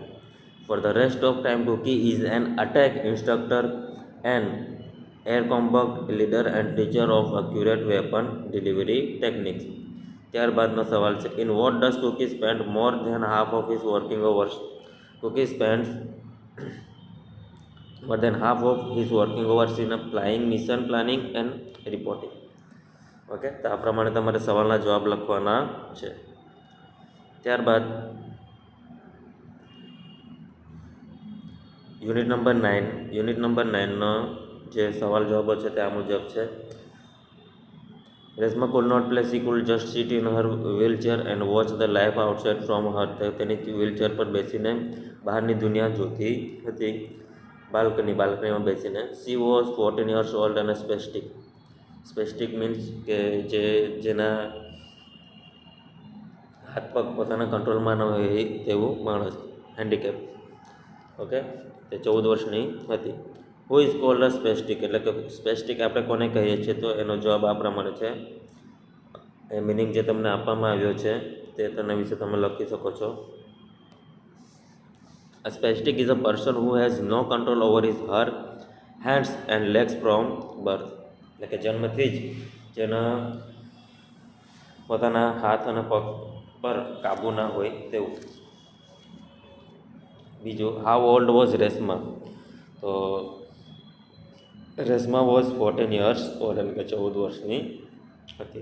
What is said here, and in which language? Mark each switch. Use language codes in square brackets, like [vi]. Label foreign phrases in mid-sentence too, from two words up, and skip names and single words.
[en] For the rest of time Cookie is an attack instructor and air combat leader and teacher of accurate weapon delivery techniques. [gu] ત્યારબાદનો સવાલ છે [en] in what does Cookie spend more than half of his working hours? Cookie spend more than half of his working hours in a flying mission planning and reporting. [gu] ઓકે, તો આ પ્રમાણે તમારે સવાલના જવાબ લખવાના છે. ત્યારબાદ યુનિટ નંબર 9નો જે સવાલ જવાબો છે તે આ મુજબ છે. [en] રેશમા could not play, she could just sit in her wheelchair and watch the life outside from her. [gu] તેની વ્હીલચેર પર બેસીને બહારની દુનિયા જોતી હતી, બાલ્કનીમાં બેસીને. [en] she was 14 years old and spastic means [gu] કે જેના હાથ પગ પોતાના કંટ્રોલમાં ન હોય તેવું માણસ, હેન્ડીકેપ. ઓકે, તે 14 વર્ષની હતી. [en] Who is called a spastic? [gu] એટલે કે સ્પેસ્ટિક આપણે કોને કહીએ છીએ? તો એનો જવાબ આ પ્રમાણે છે. એ મિનિંગ જે તમને આપવામાં આવ્યો છે તે તેના વિશે તમે લખી શકો છો. [en] A spastic is a person who has no control over her hands and legs from birth. [gu] એટલે કે જન્મથી જ જેના પોતાના હાથ અને પગ પર કાબુ ના હોય તેવું. બીજું, [en] how old was Reshma? [gu] તો [en] Reshma was 14 years old, [gu] એટલે કે 14 વર્ષની હતી.